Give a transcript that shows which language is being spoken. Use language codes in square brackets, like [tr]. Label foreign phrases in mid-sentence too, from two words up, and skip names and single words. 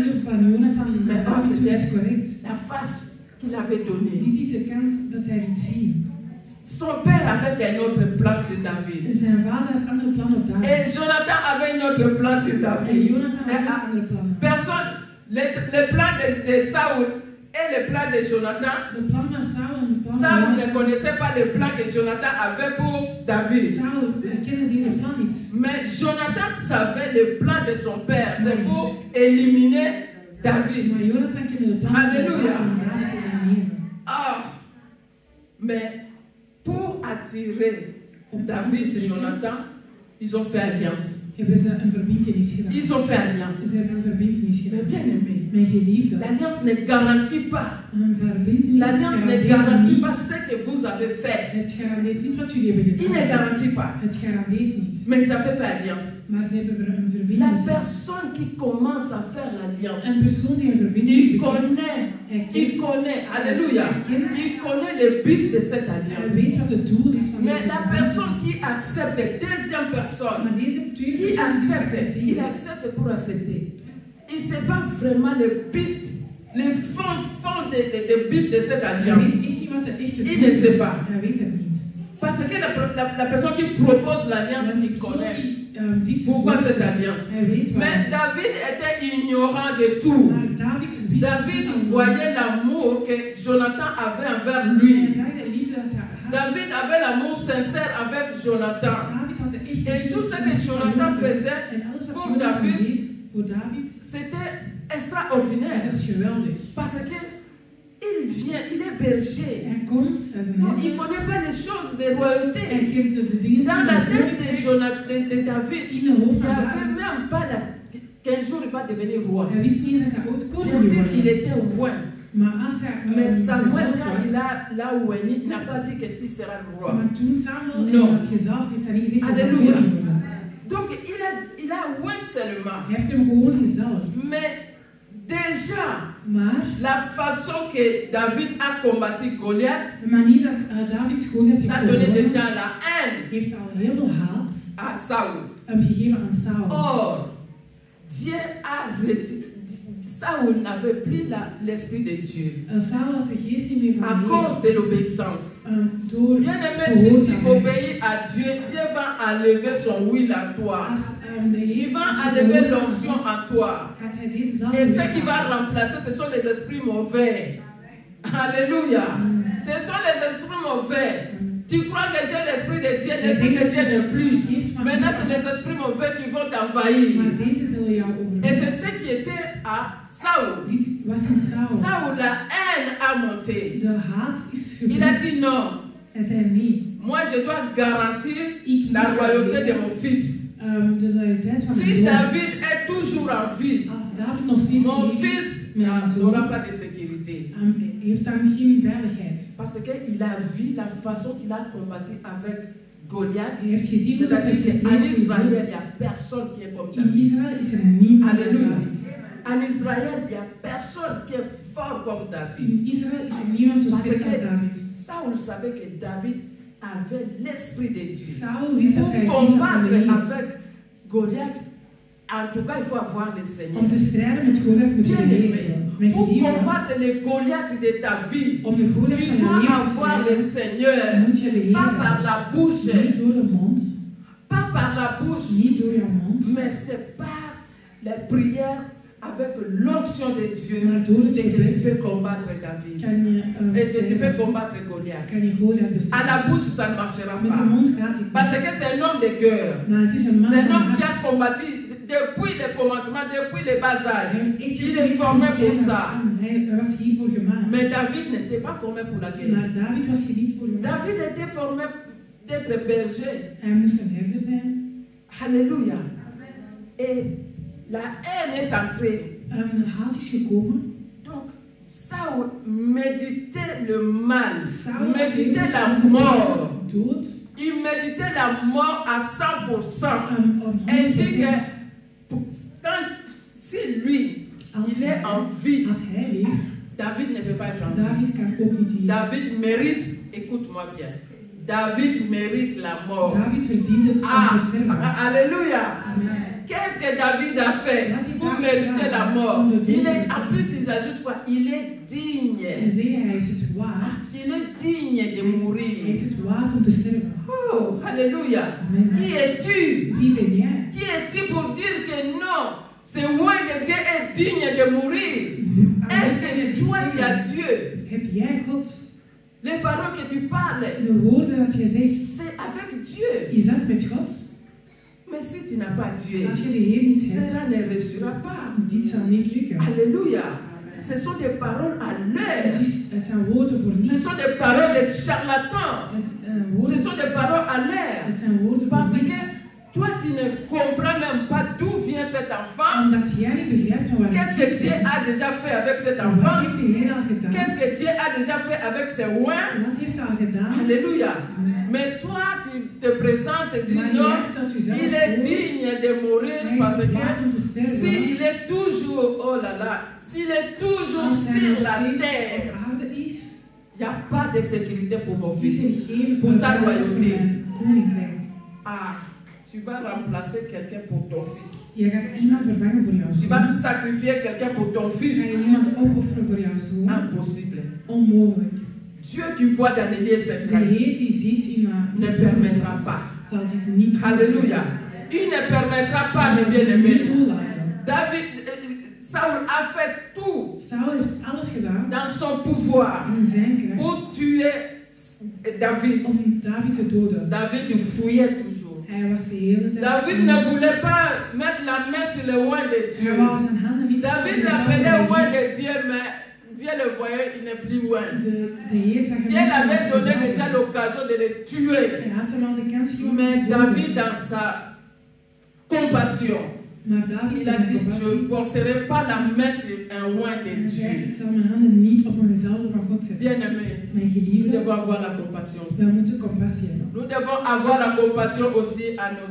[fr] Mais c'était la face qu'il avait donnée. Son père avait un autre plan sur David. Et Jonathan avait un autre plan sur David. Personne, le plan de Saoul et le plan de Jonathan. [nl] De plan van Saul en de plan Saul van [fr] ne connaissait pas le plan que Jonathan avait pour David. [nl] Saul kende deze plan niet. [fr] Mais Jonathan savait le plan de son père. C'est pour éliminer David. [nl] Maar Jonathan kende de plan van zijn [fr] Alléluia. [nl] vader om David te elimineren. [fr] Ah, mais pour attirer David et Jonathan, ils ont fait alliance. [nl] Hebben ze een verbintenis gedaan. [fr] Ils ont fait alliance. [nl] Ze hebben een verbintenis [fr] Mais [nl] gedaan. [fr] bien aimé, [nl] Mijn geliefde, [fr] l'alliance ne garantit pas. [nl] een verbintenis [fr] L'alliance ne [nl] garandeert [fr] garantit [nl] niet. [fr] pas ce que vous avez fait. [nl] Het garandeert niet wat jullie hebben [fr] Il ne [nl] gedaan. [fr] garantit pas. [nl] Het garandeert niet. [fr] Mais ça fait faire alliance. [nl] Maar ze hebben een [fr] La [nl] verbintenis. [fr] personne qui commence à faire l'alliance, [nl] Een persoon die een verbintenis [fr] il [nl] begint, [fr] connaît, alléluia, il connaît le but de cette [nl] hij [fr] alliance. [nl] weet wat het doel is van [fr] Mais [nl] deze [fr] la personne qui accepte, deuxième personne, [nl] Maar deze tweede [fr] qui [nl] persoon die [fr] accepte, il [nl] accepteert, [fr] accepte pour accepter. Il ne sait pas vraiment le but, le fond de but de cette [nl] hij [fr] alliance. [nl] weet echt niet wat de echte [fr] Il [nl] doel [fr] ne [nl] is. [fr] sait pas. [nl] Hij weet het niet. [fr] Parce que la personne qui propose l'alliance, [nl] Want de [fr] il [nl] persoon [fr] connaît [nl] die dit [fr] pourquoi [nl] voorstelt, [fr] cette alliance. [nl] hij weet [fr] Mais [nl] waarom. [fr] David était ignorant de tout. [nl] Maar David wist [fr] David [nl] niet van- [fr] voyait l'amour que Jonathan avait envers [nl] Hij [fr] lui. [nl] zei de liefde dat hij had. [fr] David avait l'amour sincère avec Jonathan. [nl] David had de echte [fr] Et [nl] liefde [fr] tout ce [nl] voor [fr] que Jonathan [nl] Jonathan. [fr] faisait [nl] En alles wat [fr] pour [nl] Jonathan [fr] David, [nl] deed voor David, [fr] c'était [nl] het [fr] extraordinaire. [nl] was geweldig. [fr] Parce que il vient, il est berger. [nl] Hij komt als een [fr] Donc, il ne [nl] herder. [fr] connaît pas les choses de [nl] Hij [fr] royauté. [nl] kent de dingen [fr] Dans [nl] van [fr] la [nl] de [fr] tête de, [nl] koninkrijk. [fr] de David, [nl] In de hoofd [fr] il [nl] van [fr] n'y avait [nl] David. [fr] même pas qu'un jour il va devenir roi. [nl] Hij wist niet eens dat hij ooit koning [fr] Bien [nl] zou [fr] sûr, il [nl] worden. [fr] était roi. [nl] Maar als hij [fr] Mais Samuel, [nl] gezalfd [fr] quand [nl] was, [fr] il a oigné, il n'a pas dit que tu seras roi. [nl] maar toen Samuel [fr] No. [nl] hem had gezalfd, heeft hij niet gezegd dat hij [fr] Alléluia. [nl] koning worden. [fr] Donc, il a oint seulement. [nl] Hij heeft hem gewoon gezalfd. [fr] Mais déjà, [nl] Maar [fr] la façon que David a combattu Goliath, [nl] de manier dat David Goliath [fr] ça [nl] heeft [fr] donnait [nl] gewonnen, [fr] déjà la haine [nl] heeft al heel veel haat [fr] à Saul. [nl] gegeven aan Saul. [fr] Or, Dieu a retiré. Saul n'avait plus l'esprit de Dieu [nl] Saul had de geest niet meer [fr] à [nl] van [fr] cause [nl] Heer. [fr] de l'obéissance. [nl] Door [fr] Bien aimé, si tu [nl] gehoorzaamheid. [fr] obéis à Dieu, Dieu va enlever son huile en toi. [nl] Als de [fr] Il [nl] Heer [fr] va [nl] als je [fr] enlever [nl] gehoorzaam [fr] l'onction [nl] bent, [fr] en toi. [nl] gaat hij deze zalf [fr] Et ce qui [nl] weghalen. [fr] va remplacer, ce sont les esprits mauvais. Alléluia. Ce sont les esprits mauvais. Tu crois que j'ai l'esprit de Dieu, l'esprit de Dieu n'est plus. Maintenant, c'est les esprits mauvais qui vont t'envahir. [nl] Maar deze zullen jou [fr] Et [nl] overnemen. [fr] c'est ce qui était à Saul. [nl] Dit was in Saul. [fr] Saul, la haine a monté. [nl] De haat is [fr] Il a [nl] gebeurd. [fr] dit non. [nl] Hij zei nee. [fr] Moi, je dois garantir [nl] Ik [fr] la [nl] moet [fr] royauté de [nl] garanderen, [fr] mon fils. [nl] de loyaliteit van mijn [fr] Si [nl] zoon. [fr] David est toujours en vie, [nl] Als David nog steeds [fr] mon [nl] leeft, [fr] fils [nl] mijn zoon [fr] n'aura pas de sécurité. [nl] heeft dan geen veiligheid. [fr] Parce qu'il a vu la façon qu'il a combattu avec Goliath. [nl] Hij heeft gezien hoe dat hij [fr] C'est-à-dire qu'en [nl] gestreden [fr] Israël, [nl] is. [fr] il n'y a personne qui est comme [nl] In [fr] David. [nl] Israël is er niemand als [fr] Alléluia. [nl] David. [fr] En Israël, il n'y a personne qui est fort comme David. [nl] In Israël is er niemand zo [fr] Parce [nl] sterk als [fr] que [nl] David. [fr] Saul savait que David avait l'esprit de Dieu. [nl] Saul wist dat [fr] Pour [nl] hij geest had van de [fr] combattre [nl] Heer. [fr] avec Goliath, en tout cas, il faut avoir le Seigneur. [nl] Om te strijden met Goliath moet je [fr] Bien aimé, [nl] leren. Met [fr] pour [nl] geliefde. [fr] combattre le Goliath de ta vie, [nl] Om de Goliath [fr] tu [nl] van je [fr] dois [nl] leven te [fr] avoir le [nl] strijden, [fr] Seigneur. [nl] moet je de Heer [fr] Pas par [nl] hebben. [fr] la bouche, [nl] Niet door de mond, [fr] pas par la bouche, [nl] niet door jouw mond, [fr] mais c'est par les prières avec l'onction de Dieu [nl] maar door het [fr] que tu [nl] gebed [fr] peux combattre David. [nl] kan je [fr] Et que tu peux [nl] strijden. [fr] combattre Goliath. [nl] Kan je Goliath [fr] À [nl] bestrijden. [fr] la bouche, ça ne marchera [nl] Met de [fr] pas. [nl] mond gaat het [fr] Parce [nl] niet. [fr] que c'est un homme de guerre. [nl] Maar het is een man [fr] C'est un [nl] van [fr] homme qui a [nl] hart. [fr] combattu depuis le commencement, depuis le bas [nl] Hij [fr] âge. [nl] heeft echt [fr] Il est formé pour ça. [nl] Hij was hiervoor gemaakt. [fr] Mais David n'était pas formé pour la guerre. [nl] Maar David was hier niet voor gemaakt. [fr] David était formé d'être berger. [nl] Hij moest een herder zijn. [fr] Alléluia. Et la haine est entrée. [nl] Haat is gekomen. [fr] Donc, Saul méditait le mal, [nl] Saul [fr] méditait la mort. [nl] Dood. [fr] Il méditait la mort à 100%. [nl] Om [fr] Et il dit [nl] 100%. [fr] que si lui, il est en vie, [nl] Als hij leeft, [fr] David ne peut pas être en vie. [nl] David kan ook niet leven. [fr] David mérite, écoute-moi bien, David mérite la mort. [nl] David verdient het om [fr] Ah, [nl] te sterven. [fr] alléluia. Amen. Qu'est-ce que David a fait pour mériter la mort? Il est, en plus, il ajoute quoi? Il est digne. [nl] En zei hij is het waard. [fr] Il est digne de [nl] Hij is [fr] mourir. [nl] het waard om te sterven. [fr] Oh, alléluia. Amen. Qui es-tu? [nl] Wie ben jij? [fr] Qui es-tu pour dire que non, ce roi de Dieu est digne de mourir? Est-ce que toi tu as Dieu. [nl] heb jij God. [fr] Les paroles que tu parles, [nl] De woorden dat je zegt, [fr] c'est avec Dieu. [nl] is dat met God? [fr] Mais si tu n'as pas Dieu, [nl] Als je de Heer niet hebt, [fr] cela ne réussira pas. [nl] dit zal niet lukken. [fr] Alléluia. Ce sont des paroles à l'heure. [nl] Het zijn woorden voor [fr] Ce [nl] niets. [fr] sont des paroles de charlatans. Ce sont des paroles à l'air. [nl] Het zijn woorden voor [fr] Parce [nl] niets. [fr] que toi, tu ne comprends même pas d'où vient cet enfant. [nl] Omdat jij niet begrijpt van waar [fr] Qu'est-ce [nl] het [fr] que Dieu [nl] komt. [fr] a déjà fait avec cet [nl] Wat [fr] enfant? [nl] heeft de Heer al gedaan? [fr] Qu'est-ce que Dieu a déjà fait avec ses oins? [nl] Wat heeft hij al gedaan? [fr] Alléluia. Mais toi, tu te présentes et dis [nl] Maar [fr] non, [nl] jij stelt jezelf [fr] il est [nl] voor. [fr] digne de mourir [nl] Hij [fr] parce [nl] is waard om te [fr] que [nl] sterven. [fr] s'il est toujours, oh là là, s'il est toujours [nl] Als hij [fr] sur [nl] nog [fr] la [nl] steeds [fr] terre, [nl] op aarde is, [fr] il n'y a pas de sécurité pour mon [nl] is [fr] fils. [nl] er geen [fr] Pour sa [nl] veiligheid voor [fr] royauté. [nl] mijn koninkrijk. [fr] Ah, tu vas remplacer quelqu'un pour ton fils. [nl] Je gaat iemand vervangen voor jouw [fr] Tu vas [nl] zoon. [fr] sacrifier quelqu'un pour ton [nl] Ga [fr] fils. [nl] je iemand opofferen voor jouw zoon? [fr] Impossible. [nl] Onmogelijk. [fr] Dieu qui voit dans les lieux [nl] De [fr] secrets [nl] Heer die ziet in [fr] ne permettra pas. [nl] zal dit niet doen. [fr] Alléluia. Il ne permettra pas, mes [nl] Niet [fr] bien-aimés. [nl] toelaten. [fr] David, Saul a fait tout [nl] Saul heeft alles gedaan [fr] dans son pouvoir [nl] in zijn kracht [fr] pour tuer David. [nl] om David te doden. [fr] David fouillait toujours. [nl] Hij was de hele tijd [fr] David ne voulait pas mettre la main sur le oint de [nl] Hij [fr] Dieu. [nl] wou zijn handen niet [fr] David [nl] op de [fr] l'appelait [nl] zaal [fr] oint [nl] leggen. [fr] de Dieu, mais Dieu le voyait, il n'est plus oint. [nl] De Heer zag hem [fr] Dieu [nl] niet [fr] l'avait [nl] als [fr] donné [nl] de [fr] déjà [nl] zaal. [fr] l'occasion de le tuer. [nl] Hij had hem al de kans gegeven om [fr] Mais [nl] te doden. [fr] David, dans sa compassion, [nl] Maar David [fr] il a [nl] had [fr] dit, je ne [nl] compassie. [fr] porterai pas la main sur un oint de [nl] Hij zei, ik [fr] Dieu. [nl] zal mijn handen niet op een gezalfde van God zetten. [fr] Bien-aimé, [nl] Mijn [fr] nous [nl] geliefde, [fr] devons avoir la compassion aussi. [nl] we moeten compassie hebben. [fr] Nous devons avoir la compassion aussi à nos